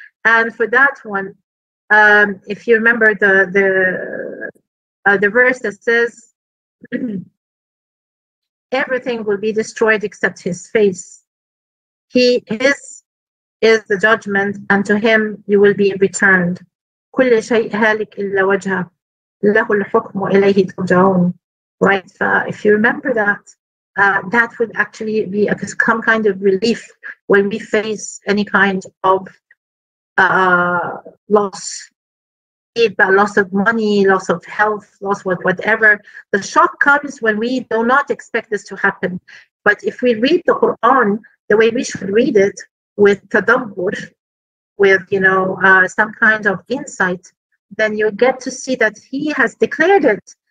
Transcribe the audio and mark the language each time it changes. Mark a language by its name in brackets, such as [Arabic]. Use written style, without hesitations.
[English] And for that one, if you remember the verse that says, everything will be destroyed except His face. His is the judgment, and to Him you will be returned. [Arabic] كل شيء هالك إلا وجهه له الحكم وإليه ترجعون. [English] Right? If you remember that, that would actually be some kind of relief when we face any kind of loss. Loss of money, loss of health, loss of whatever. The shock comes when we do not expect this to happen. But if we read the Quran the way we should read it, with tadabbur, with some kind of insight, then you get to see that He has declared it.